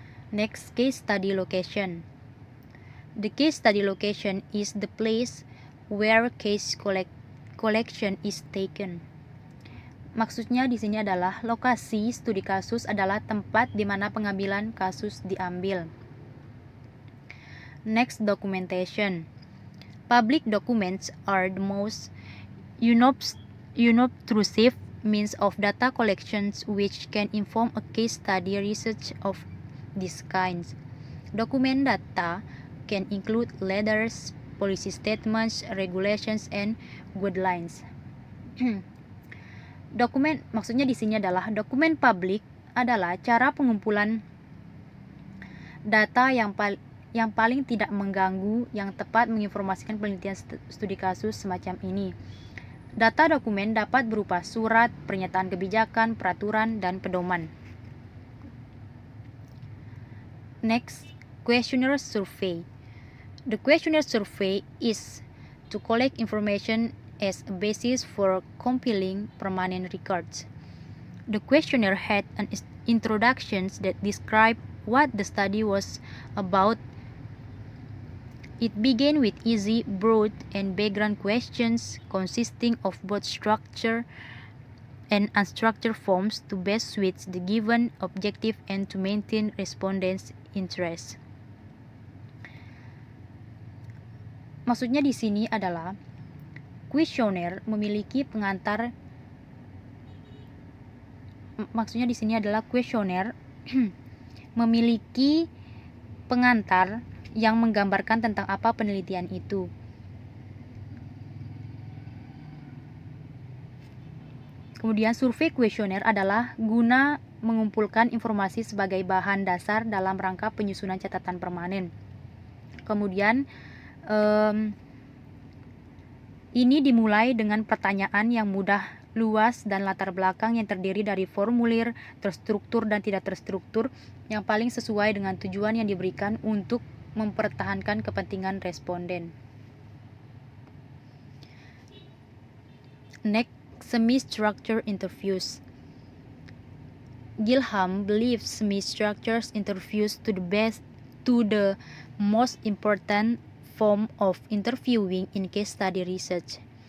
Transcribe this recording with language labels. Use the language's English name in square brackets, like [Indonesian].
[English] Next, case study location. The case study location is the place where case collection is taken. [Indonesian] Maksudnya di sini adalah lokasi studi kasus adalah tempat di mana pengambilan kasus diambil. [English] Next, documentation. Public documents are the most unobtrusive means of data collections which can inform a case study research of this kind. Document data can include letters, policy statements, regulations, and guidelines. [Indonesian] Dokumen, maksudnya di sini adalah dokumen publik adalah cara pengumpulan data yang paling tidak mengganggu, yang tepat menginformasikan penelitian studi kasus semacam ini. Data dokumen dapat berupa surat, pernyataan kebijakan, peraturan, dan pedoman. [English] Next, questionnaire survey. The questionnaire survey is to collect information as a basis for compiling permanent records. The questionnaire had an introduction that described what the study was about. It began with easy, broad, and background questions consisting of both structured and unstructured forms to best suit the given objective and to maintain respondents' interest. [Indonesian] Maksudnya di sini adalah kuesioner memiliki pengantar. Maksudnya di sini adalah kuesioner memiliki pengantar yang menggambarkan tentang apa penelitian itu. Kemudian survei kuesioner adalah guna mengumpulkan informasi sebagai bahan dasar dalam rangka penyusunan catatan permanen. Kemudian ini dimulai dengan pertanyaan yang mudah luas dan latar belakang yang terdiri dari formulir, terstruktur dan tidak terstruktur yang paling sesuai dengan tujuan yang diberikan untuk mempertahankan kepentingan responden. [English] Next, semi-structured interviews. Gilham believes semi-structured interviews to the most important form of interviewing in case study research.